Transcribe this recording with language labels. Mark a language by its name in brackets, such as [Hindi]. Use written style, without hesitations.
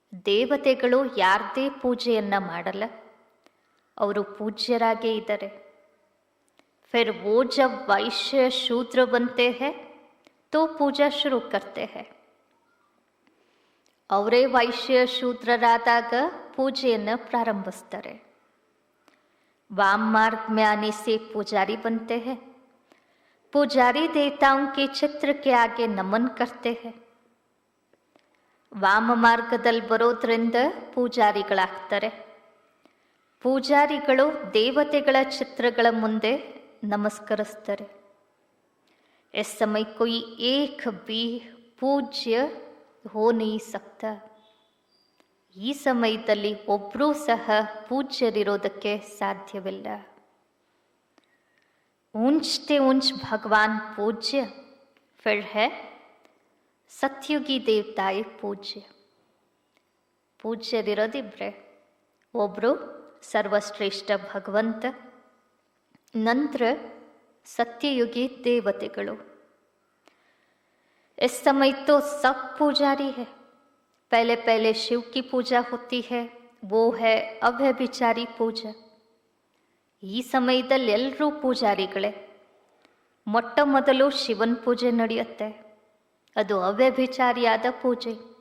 [Kannada] ದೇವತೆಗಳು ಯಾರದೇ ಪೂಜೆಯನ್ನ ಮಾಡಲ್ಲ, ಅವರು ಪೂಜ್ಯರಾಗೇ ಇದ್ದಾರೆ. [Hindi] फिर वो जब वैश्य शूद्र बनते हैं तो पूजा शुरू करते हैं. [Kannada] ಅವರೇ ವೈಶ್ಯ ಶೂದ್ರರಾದಾಗ ಪೂಜೆಯನ್ನು ಪ್ರಾರಂಭಿಸ್ತಾರೆ. [Hindi] वाम मार्ग में आने से पुजारी बनते हैं. पुजारी देवताओं के चित्र के आगे नमन करते हैं. [Kannada] ವಾಮ ಮಾರ್ಗದಲ್ಲಿ ಬರೋದ್ರಿಂದ ಪೂಜಾರಿಗಳಾಗ್ತಾರೆ. ಪೂಜಾರಿಗಳು ದೇವತೆಗಳ ಚಿತ್ರಗಳ ಮುಂದೆ ನಮಸ್ಕರಿಸ್ತಾರೆ. [Hindi] इस समय कोई एक भी पूज्य हो नहीं सकता. [Kannada] ಈ ಸಮಯದಲ್ಲಿ ಒಬ್ಬರೂ ಸಹ ಪೂಜ್ಯರಿರೋದಕ್ಕೆ ಸಾಧ್ಯವಿಲ್ಲ. [Hindi] ऊंचते ऊंच भगवान पूज्य, फिर है सत्युगी देवताएं पूज्य. [Kannada] ಪೂಜ್ಯರಿರೋದಿಬ್ರೆ, ಒಬ್ರು ಸರ್ವಶ್ರೇಷ್ಠ ಭಗವಂತ, ನಂತರ सत्ययुगी देवतेಗಳು. [Hindi] इस समय तो सब पुजारी है. पहले पहले शिव की पूजा होती है, वो है [Kannada] ಅವ್ಯಭಿಚಾರಿ ಪೂಜಾ. ಈ ಸಮಯದಲ್ಲಿ ಎಲ್ಲರೂ ಪೂಜಾರಿಗಳೇ. ಮೊಟ್ಟ ಮೊದಲು ಶಿವನ ಪೂಜೆ ನಡೆಯುತ್ತೆ, ಅದು ಅವ್ಯಭಿಚಾರಿಯಾದ ಪೂಜೆ.